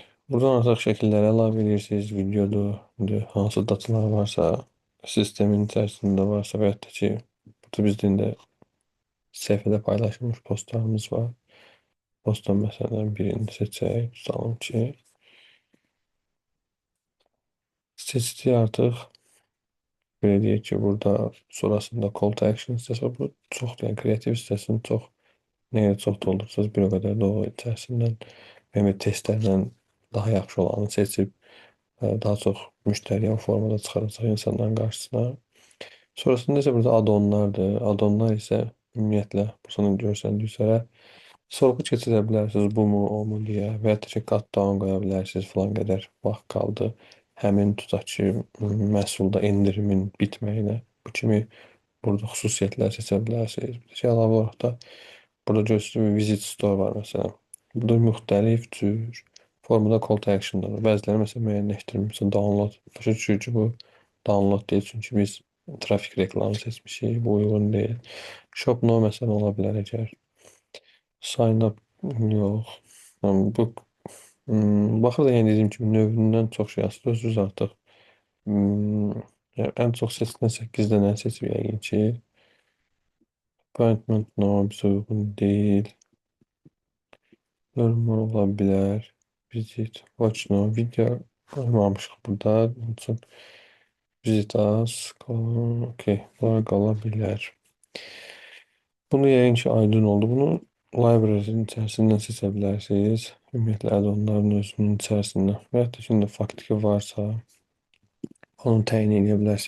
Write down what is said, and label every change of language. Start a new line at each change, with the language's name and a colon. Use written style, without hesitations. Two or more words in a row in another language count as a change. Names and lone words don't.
Azerbaijani: Buradan artıq şəkilləri əlavə edirsiniz. Videodur, hansı datalar varsa, sistemin içərisində varsa və yaxud da ki, burada bizdən də səhifədə paylaşılmış postlarımız var. Postdan məsələn birini seçək. Tutalım ki, seçdik artıq. Belə deyək ki, burada sonrasında
English: call to action
Azerbaijani: hissəsi var. Bu çoxdur, yəni kreativ hissəsini çox, nə qədər çox doldursanız bir o qədər də o içərisindən testlərdən daha yaxşı olanı seçib daha çox müştəriyə o formada çıxaracaq insanların qarşısına. Sonrasında isə burada add-onlardır. Add-onlar isə ümumiyyətlə burada görsəndiyi üzrə sorğu keçirə bilərsiniz, bu mu, o mu deyə və ya da ki, cut-down qoya bilərsiniz, filan qədər vaxt qaldı. Həmin tutaq ki, məhsulda endirimin bitməyinə bu kimi burada xüsusiyyətlər seçə bilərsiniz. Bir də əlavə olaraq da burada görürsünüz
English: visit store
Azerbaijani: var məsələn. Burada müxtəlif cür formada
English: call to action'lar
Azerbaijani: var. Bəziləri məsələn müəyyənləşdirilmiş download. Başa düşürük ki, bu download deyil, çünki biz trafik reklamı seçmişik, bu uyğun deyil.
English: Shop no
Azerbaijani: məsələn ola bilər əgər.
English: Sign up
Azerbaijani: yox. Yəni bu baxırıq yəni dediyim kimi növündən çox şey asılı özünüz artıq. Yəni ən çox seçilen 8 dənə seçib yəqin ki.
English: Appointment no
Azerbaijani: bizə uyğun deyil. Normal ola bilər.
English: Visit, watch no
Azerbaijani: video qoymamışıq burada. Onun üçün
English: visit as,
Azerbaijani: okey, bunlar qala bilər. Bunu yəqin ki aydın oldu. Bunu library'nin içərisindən seçə bilərsiniz. Ümumiyyətlə add-onların özünün içərisindən. Və yaxud da ki, faktiki varsa onu təyin edə bilərsiniz.